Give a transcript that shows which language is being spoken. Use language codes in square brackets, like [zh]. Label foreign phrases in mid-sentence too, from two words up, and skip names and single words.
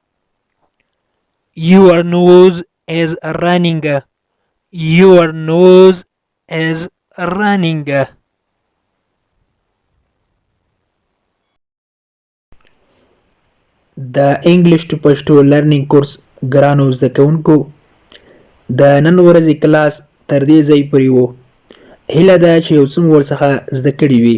[en] Your nose is running. Your nose is running. [ps] د انګلیش ټو پښتو لرنینګ کورس ګرانو زده کوونکو، د نن ورځې کلاس تر دې ځای پورې و. هیله ده چې یو څه مو ورڅخه زده کړي وي.